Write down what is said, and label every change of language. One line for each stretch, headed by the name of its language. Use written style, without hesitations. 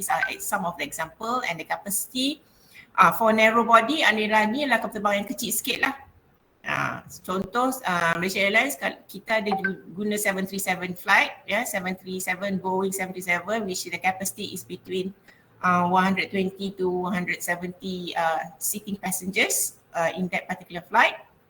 English: These are some of the example and the capacity. For narrow body,
Malay: ni adalah kapal terbang yang kecil sikit lah. Contoh Malaysia Airlines, kita ada guna
English: 737 flight, 737 Boeing 737, which the capacity is between 120 to 170 seating passengers in that particular flight.